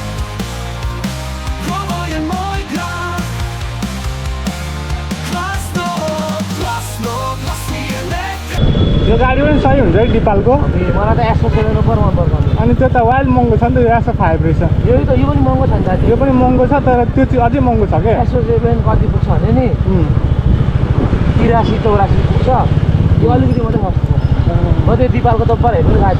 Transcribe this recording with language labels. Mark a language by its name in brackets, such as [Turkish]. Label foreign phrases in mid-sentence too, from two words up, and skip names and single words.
[Serbian] Ovo je moj grad. Glasno, glasno, glasnije neka. [Nepali] यो गाडी पनि सही हुन्छ है नेपालको। मलाई त एसो 7 मन पर्छ। अनि त्यो त वाइल्ड महँगो छ नि त, यो एसो 5 रहेछ। यो पनि महँगो छ नि दाजु। यो पनि महँगो छ तर त्यो चाहिँ अझै महँगो छ क्या। एसो 7 कति पुग्छ भने नि 83-84 पुग्छ। यो अलिकति मात्रै सस्तो छ। म त्यो दिपालको त पर हेर्नु साथी